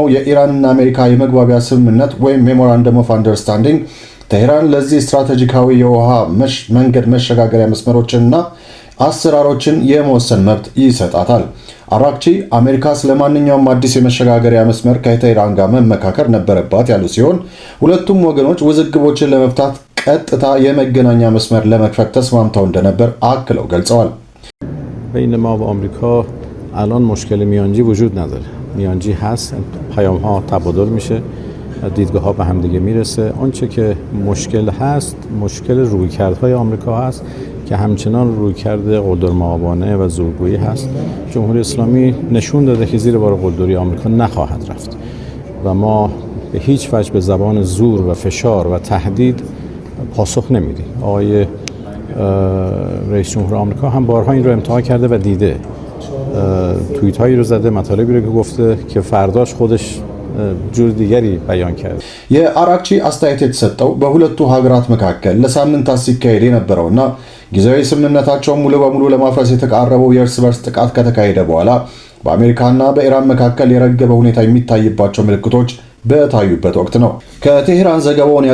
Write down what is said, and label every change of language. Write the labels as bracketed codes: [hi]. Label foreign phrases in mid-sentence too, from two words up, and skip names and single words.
[am] የኢራንና አሜሪካ የመግባቢያ ስምምነት ወይም [en] memorandum of understanding [am] ቴህራን ለዚህ ስትራቴጂካዊ የውሃ መንገድ መሸጋገሪያ መስመሮችንና አሰራሮችን የመወሰን መብት ይሰጣታል። አራግቺ አሜሪካ ስለማንኛውም አዲስ የመሸጋገሪያ መስመር ከቴህራን ጋር መመካከር ነበረባት ያሉ ሲሆን ሁለቱም ወገኖች ውዝግቦችን ለመፍታት ቀጥታ የመገናኛ መስመር ለመክፈት ተስማምተው እንደነበር አክለው ገልጸዋል። [fa] بین ما و آمریکا الان مشکل میانجی وجود نداره. میانجی هست، پیام‌ها تبادل میشه، دیدگاه‌ها به هم دیگه میرسه. آنچه که مشکل هست، مشکل رویکردهای آمریکا هست که همچنان رویکرد قلدرمآبانه و زورگویی هست. جمهوری اسلامی نشون داده که زیر بار قلدری آمریکا نخواهد رفت و ما به هیچ وجه به زبان زور و فشار و تهدید پاسخ نمیدیم. آقای رئیس جمهور آمریکا هم بارها این رو امتحان کرده و دیده. توییت هایی رو زده، مطالبی رو که گفته که فرداش خودش جور دیگری بیان کرد. [am] የአራግቺ አስተያየት የተሰጠው በሁለቱ ሀገራት መካከል ለሳምንታት ሲካሄድ የነበረውና ጊዜያዊ ስምምነታቸውን ሙሉ በሙሉ ለማፍረስ የተቃረበው የእርስ በርስ ጥቃት ከተካሄደ በኋላ በአሜሪካና በኢራን መካከል የረገበ ሁኔታ የሚታይባቸው ምልክቶች በታዩበት ወቅት ነው። ከቴህራን ዘገባውን